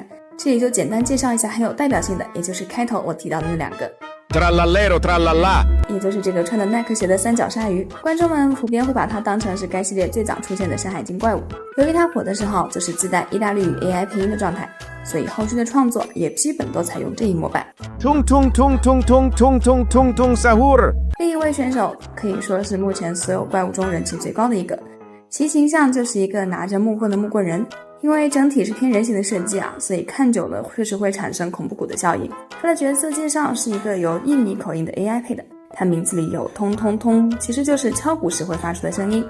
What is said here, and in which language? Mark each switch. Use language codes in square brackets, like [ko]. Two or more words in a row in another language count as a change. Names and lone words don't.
[zh] 这里就简单介绍一下很有代表性的，也就是开头我提到的那两个。 Trallallero trallallà，也就是这个穿着耐克鞋的三角鲨鱼，观众们普遍会把它当成是该系列最早出现的山海经怪物。由于它火的时候就是自带意大利语 AI 配音的状态，所以后续的创作也基本都采用这一模板。 Tung tung tung tung tung tung tung tung tung sahur。另一位选手可以说是目前所有怪物中人气最高的一个，其形象就是一个拿着木棍的木棍人。因为整体是偏人形的设计啊，所以看久了确实会产生恐怖谷的效应。他的角色介绍是一个由印尼口音的 AI 配的，他名字里有通通通，其实就是敲鼓时会发出的声音。